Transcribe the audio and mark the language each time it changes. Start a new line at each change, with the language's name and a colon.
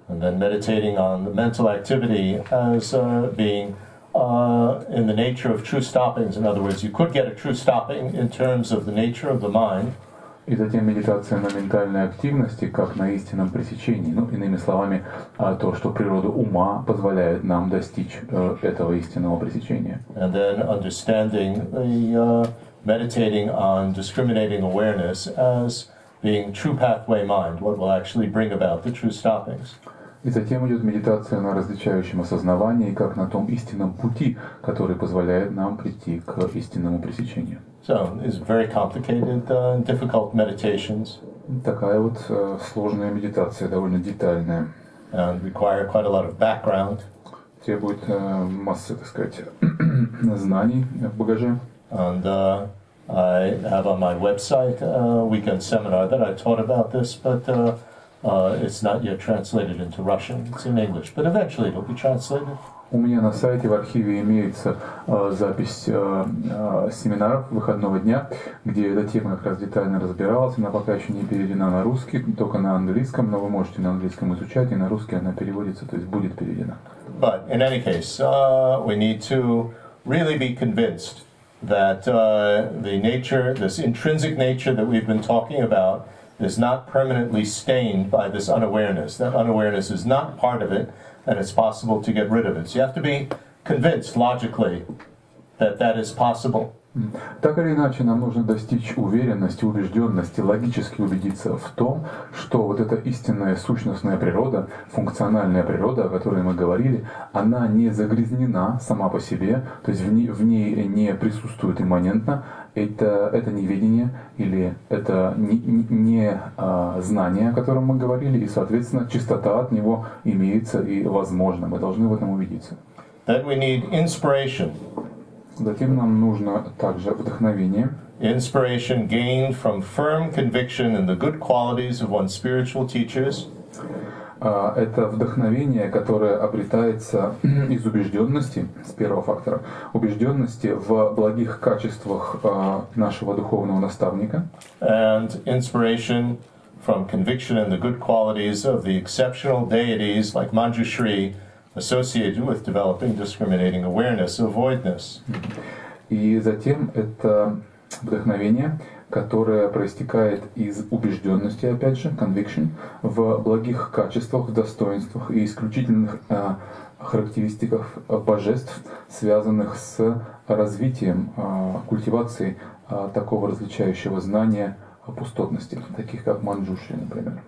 English: And then meditating on the mental activity as being in the nature of true stoppings. In other words, you could get a true stopping in terms of the nature of the mind.
Russian: И затем медитация на ментальной активности, как на истинном пресечении. Ну, иными словами, то, что природа ума позволяет нам достичь этого истинного пресечения.
English: And then understanding meditating on discriminating awareness as being true pathway mind, what will actually bring about the true stoppings.
Russian: И затем идет медитация на различающем осознавании, как на том истинном пути, который позволяет нам прийти к истинному пресечению.
English: So, it's very complicated, difficult meditations.
Russian: Такая вот сложная медитация, довольно детальная.
English: And require quite a lot of background.
Russian: Требует массы, так сказать, знаний в багаже.
English: And I have on my website a weekend seminar that I taught about this, but it's not yet translated into Russian. It's in English, but eventually it will be translated.
Russian: У меня на сайте в архиве имеется запись семинаров выходного дня, где эта тема как раз детально разбиралась. Она пока еще не переведена на русский, только на английском, но вы можете на английском изучать, и на русский она переводится, то есть будет переведена.
English: But in any case, we need to really be convinced that the nature, this intrinsic nature that we've been talking about, is not permanently stained by this unawareness. That unawareness is not part of it, and it's possible to get rid of it. So you have to be convinced logically that that is possible.
Russian: Так или иначе, нам нужно достичь уверенности, убежденности, логически убедиться в том, что вот эта истинная сущностная природа, функциональная природа, о которой мы говорили, она не загрязнена сама по себе, то есть в ней не присутствует имманентно, это неведение или это не знание, о котором мы говорили, и, соответственно, чистота от него имеется и возможно. Мы должны в этом убедиться.
English: Then we need inspiration.
Russian: Затем нам нужно также вдохновение.
English: Inspiration gained from firm conviction in the good qualities of one's spiritual teachers.
Russian: Это вдохновение, которое обретается из убежденности, с первого фактора, убежденности в благих качествах нашего духовного наставника.
English: And inspiration from conviction in the good qualities of the exceptional deities like Manjushri, associated with developing discriminating awareness of voidness.
Russian: И затем это вдохновение, которое проистекает из убежденности, опять же, conviction, в благих качествах, достоинствах и исключительных характеристиках божеств, связанных с развитием, культивацией такого различающего знания пустотности, таких как Манджушри, например.